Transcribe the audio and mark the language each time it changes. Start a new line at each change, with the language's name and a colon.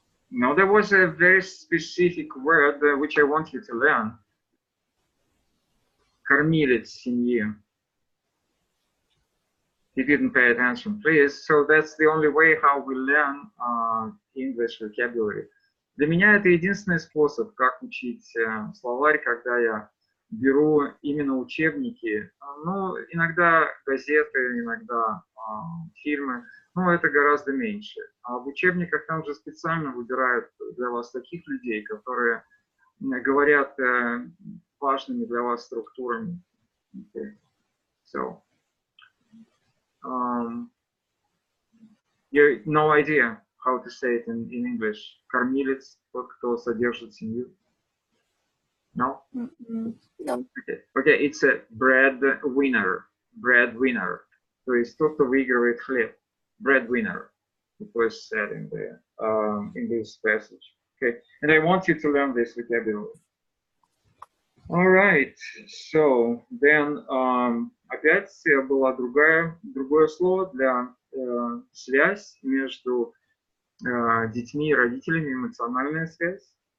English: No, there was a very specific word which I want you to learn.
Russian: Кормилец семьи.
English: You didn't pay attention, please. So that's the only way how we learn English vocabulary.
Russian: Для меня это единственный способ, как учить словарь, когда я беру именно учебники. Ну, иногда газеты, иногда фильмы, но это гораздо меньше. А в учебниках там же специально выбирают для вас таких людей, которые говорят важными для вас структурами.
English: Okay. So, you no idea how to say it in English.
Russian: Кормилец, тот, кто содержит семью.
English: No? No. Okay, it's a breadwinner. Breadwinner.
Russian: То есть тот, кто выигрывает хлеб.
English: Breadwinner. It was said in this passage. Okay, and I want you to learn this vocabulary. All right.
Russian: So then опять было другое слово для связь между детьми и родителями, эмоциональная связь.